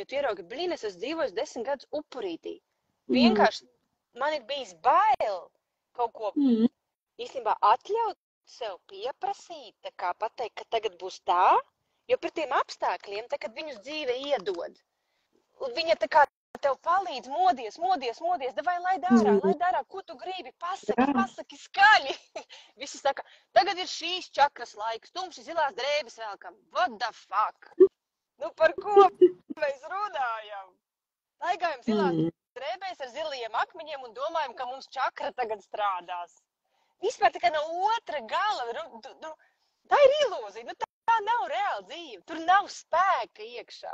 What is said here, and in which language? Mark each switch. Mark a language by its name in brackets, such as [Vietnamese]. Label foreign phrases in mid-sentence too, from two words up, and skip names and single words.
[Latvian] Ja tu ieraugi, es esmu dzīvojis 10 gadus upurītī. Vienkārši man ir bijis bail kaut ko īstenībā atļaut sev pieprasīt, tā kā pateikt, ka tagad būs tā, jo par tiem apstākļiem, tā, kad viņus dzīve iedod, viņa tā kā tev palīdz, modies, davai, lai dārā, ko tu gribi, pasaki skaļi. Visi saka, tagad ir šīs čakras laiks, tumši zilās drēbes velkam. [English] What the fuck? [Latvian] Par ko mēs runājam? Laigājam zilās drēbēs ar zilajiem akmeņiem un domājam, ka mums čakra tagad strādās. Vispār tā kā no otra gala, tā ir ilūzija, tā nav reāla dzīve, tur nav spēka iekšā.